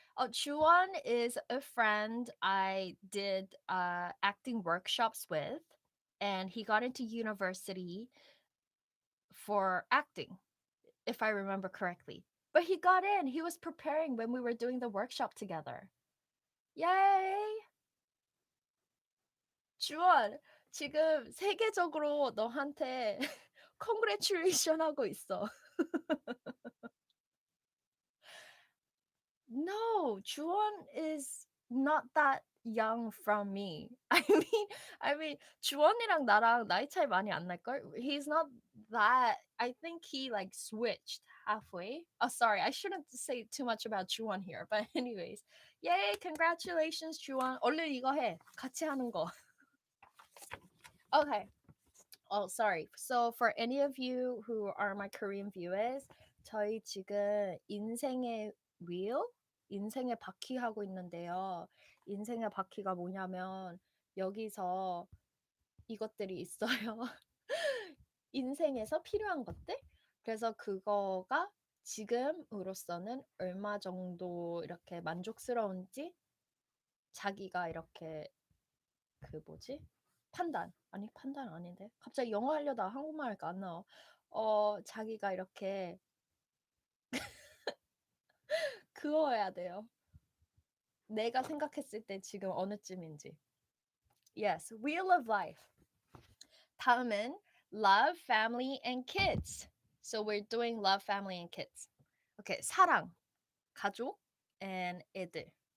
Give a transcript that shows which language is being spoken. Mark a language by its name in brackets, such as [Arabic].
[English] Juwon is a friend I did acting workshops with, and he got into university for acting, if I remember correctly. But he got in. He was preparing when we were doing the workshop together. Yay! [Korean] 주원, 지금 세계적으로 너한테 congratulation 하고 있어. [English] No, Juwon is not that young from me. I mean, [Korean] 주원이랑 나랑 나이 차이 많이 안 날걸? [English] He's not that. I think he like switched halfway. Oh, sorry, I shouldn't say too much about Juwon here. But anyways, yay! Congratulations, Juwon. [Korean] 얼른 이거 해. 같이 하는 거. [English] Okay. Oh, sorry. So for any of you who are my Korean viewers, [Korean] 저희 지금 인생의 wheel, 인생의 바퀴 하고 있는데요. 인생의 바퀴가 뭐냐면 여기서 이것들이 있어요. 인생에서 필요한 것들. 그래서 그거가 지금으로서는 얼마 정도 이렇게 만족스러운지 자기가 이렇게 그 뭐지? 판단. 아니, 판단 아닌데. 갑자기 영어 하려다 한국말 하니까 안 나와. 자기가 이렇게 그어야 돼요. 내가 생각했을 때 지금 어느쯤인지. [English] Yes, Wheel of Life. 다음은 Love, Family, and Kids. So we're doing Love, Family, and Kids. [Korean] Okay, 사랑, 가족, and 애들.